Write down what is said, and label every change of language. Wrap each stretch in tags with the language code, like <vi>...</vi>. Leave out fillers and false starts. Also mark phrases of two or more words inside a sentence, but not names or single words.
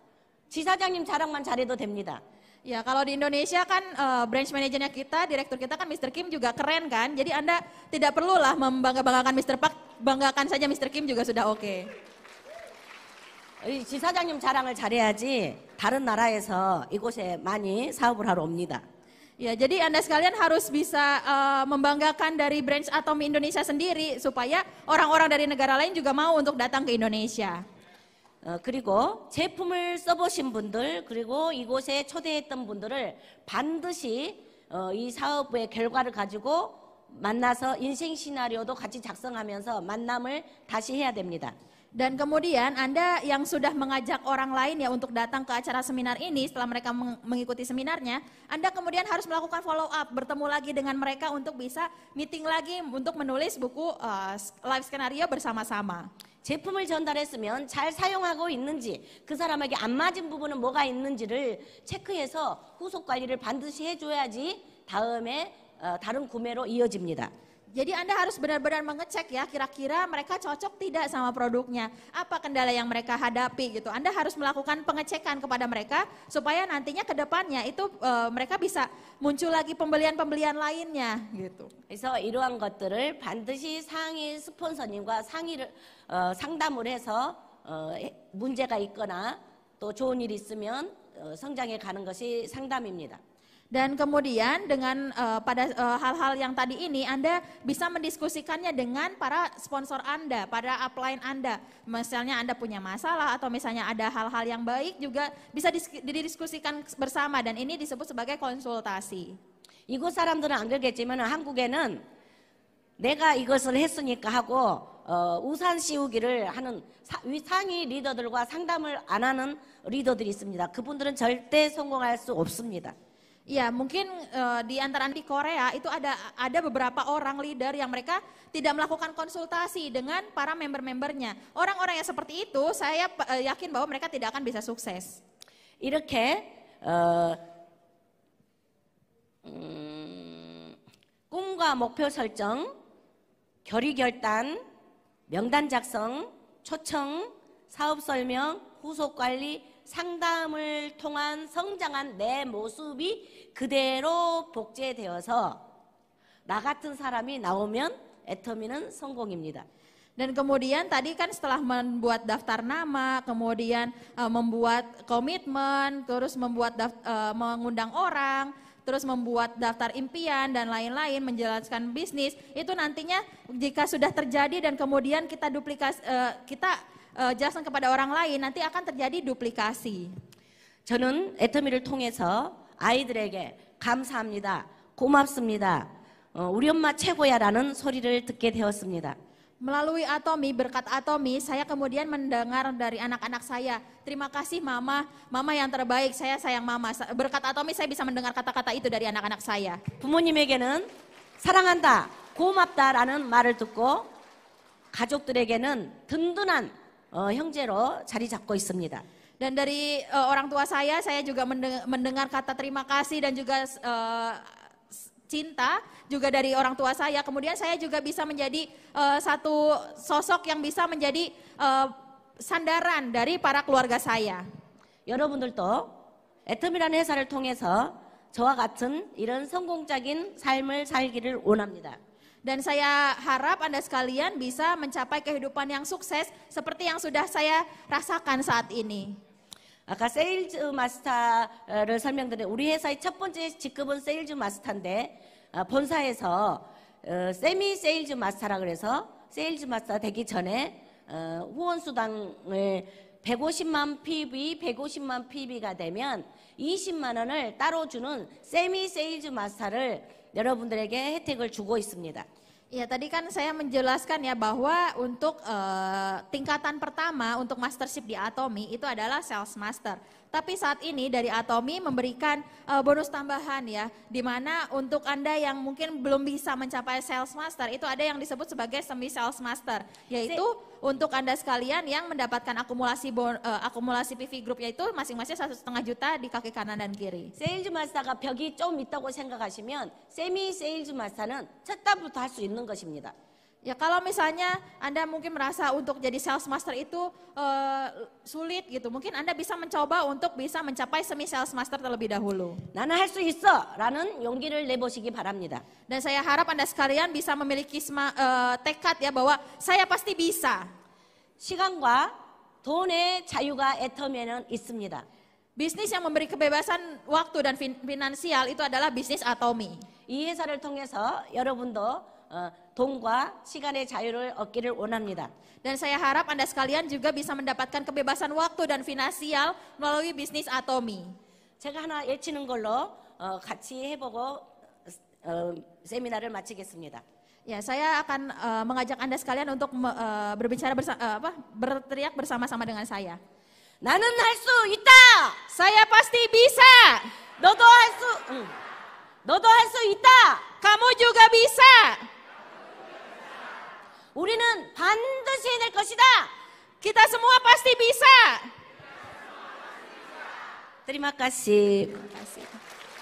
<ko>지사장님 자랑만 잘해도 됩니다.</ko> <id>Ya kalau di Indonesia kan branch manajernya kita, direktur kita kan Mr. Kim juga keren kan. Jadi Anda tidak perlulah membanggakan Mr. Park, banggakan saja Mr. Kim juga sudah oke.</id> <ko>지사장님 자랑을 잘해야지 다른 나라에서 이곳에 많이 사업을 하러 옵니다.</ko> <id>Ya, jadi Anda sekalian harus bisa membanggakan dari branch Atomy Indonesia sendiri supaya orang-orang dari negara lain juga mau untuk datang ke Indonesia.</id> <ko>그리고 제품을 써보신 분들 그리고 이곳에 초대했던 분들을 반드시 이 사업의 결과를 가지고 만나서 인생 시나리오도 같이 작성하면서 만남을 다시 해야 됩니다.</ko> <id>Dan kemudian Anda yang sudah mengajak orang lain ya untuk datang ke acara seminar ini setelah mereka mengikuti seminarnya, Anda kemudian harus melakukan</id> <en>follow up,</en> <id>bertemu lagi dengan mereka untuk bisa meeting lagi untuk menulis buku live skenario bersama-sama.</id> <ko>제품을 전달했으면 잘 사용하고 있는지 그 사람에게 안 맞은 부분은 뭐가 있는지를 체크해서 후속 관리를 반드시 해줘야지 다음에 다른 구매로 이어집니다.</ko> <id>Jadi Anda harus benar-benar mengecek ya kira-kira mereka cocok tidak sama produknya. Apa kendala yang mereka hadapi gitu. Anda harus melakukan pengecekan kepada mereka supaya nantinya ke depannya itu mereka bisa muncul lagi pembelian-pembelian lainnya gitu.</id> <ko>그래서 이러한 것들을 반드시 상위 스폰서님과 상담을 해서 문제가 있거나 또 좋은 일이 있으면 성장해 가는 것이 상담입니다.</ko> <id>Dan kemudian dengan pada hal-hal yang tadi ini Anda bisa mendiskusikannya dengan para sponsor Anda, para upline Anda. Misalnya Anda punya masalah atau misalnya ada hal-hal yang baik juga bisa didiskusikan bersama dan ini disebut sebagai konsultasi.</id> <ko>이곳 사람들은 안 그러겠지만 한국에는 내가 이것을 했으니까 하고 우산 씌우기를 하는 상위 리더들과 상담을 안 하는 리더들이 있습니다. 그분들은 절대 성공할 수 없습니다.</ko> <id>Ya mungkin di antara di Korea itu ada beberapa orang leader yang mereka tidak melakukan konsultasi dengan para member-membernya. Orang-orang yang seperti itu saya yakin bahwa mereka tidak akan bisa sukses.</id> <ko>이렇게 꿈과 목표 설정, 결의 결단, 명단 작성, 초청, 사업 설명, 후속 관리, 상담을 통한 성장한 내 모습이 그대로 복제되어서 나 같은 사람이 나오면 애터미는 성공입니다.</ko> <id>Dan kemudian tadi kan setelah membuat daftar nama, kemudian membuat komitmen, terus membuat mengundang orang, terus membuat daftar impian dan lain-lain, menjelaskan bisnis, itu nantinya jika sudah terjadi dan kemudian kita jelaskan kepada orang lain, nanti akan terjadi duplikasi.</id> <ko>저는 애터미를 통해서 아이들에게 감사합니다, 고맙습니다, 우리 엄마 최고야라는 소리를 듣게 되었습니다.</ko> <id>Melalui Atomi, berkat Atomi, saya kemudian mendengar dari anak-anak saya, terima kasih mama, mama yang terbaik, saya sayang mama. Berkat Atomi saya bisa mendengar kata-kata itu dari anak-anak saya.</id> <ko>부모님에게는 사랑한다, 고맙다라는 말을 듣고 가족들에게는 든든한 형제로 자리 잡고 있습니다.</ko> <id>Dan dari orang tua saya juga mendengar kata terima kasih dan juga cinta juga dari orang tua saya. Kemudian saya juga bisa menjadi satu sosok yang bisa menjadi sandaran dari para keluarga saya.</id> <ko>여러분들도 애터미라는 회사를 통해서 저와 같은 이런 성공적인 삶을 살기를 원합니다.</ko> <id>Dan saya harap Anda sekalian bisa mencapai kehidupan yang sukses seperti yang sudah saya rasakan saat ini.</id> <ko>아까 세일즈 마스터를 설명드린 우리 회사의 첫 번째 직급은 세일즈 마스터인데 본사에서 세미 세일즈 마스터라 그래서 세일즈 마스터 되기 전에 후원 수당을 150만 PB, 150만 PB가 되면 20만 원을 따로 주는 세미 세일즈 마스터를 여러분들에게 혜택을 주고 있습니다.</ko> <id>Ya tadi kan saya menjelaskan ya bahwa untuk tingkatan pertama untuk mastership di Atomi itu adalah sales master. Tapi saat ini dari Atomi memberikan bonus tambahan ya, di mana untuk Anda yang mungkin belum bisa mencapai sales master itu ada yang disebut sebagai semi sales master, yaitu untuk Anda sekalian yang mendapatkan akumulasi PV group yaitu masing-masing 1,5 juta di kaki kanan dan kiri.</id> <ko>세일즈 마스터가 벽이 좀 있다고 생각하시면 세미 세일즈 마스터는 첫 달부터 할 수 있는 것입니다.</ko> <id>Ya kalau misalnya Anda mungkin merasa untuk jadi sales master itu sulit gitu, mungkin Anda bisa mencoba untuk bisa mencapai semi sales master terlebih dahulu.</id> <ko>나는 할 수 있어라는 용기를 내보시기 바랍니다.</ko> <id>Dan saya harap Anda sekalian bisa memiliki tekad ya bahwa saya pasti bisa.</id> <ko>시간과 돈의 자유가 애터미에는 있습니다.</ko> <id>Bisnis yang memberi kebebasan waktu dan finansial itu adalah bisnis Atomi.</id> <ko>이 회사를 통해서 여러분도 돈과 시간의 자유를 얻기를 원합니다.</ko> <id>Dan saya harap Anda sekalian juga bisa mendapatkan kebebasan waktu dan finansial melalui bisnis Atomi.</id> <ko>제가 하나 예치는 걸로 같이 해보고 세미나를 마치겠습니다.</ko> <id>Ya, saya akan mengajak Anda sekalian untuk berbicara berteriak bersama-sama dengan saya.</id> <ko>나는 할 수 있다.</ko> <id>Saya pasti bisa.</id> <ko>너도 할 수 있다.</ko> <id>Kamu juga bisa.</id> <ko>우리는 반드시 해낼 것이다.</ko> <id>Kita semua pasti bisa. Terima kasih. Terima kasih.</id>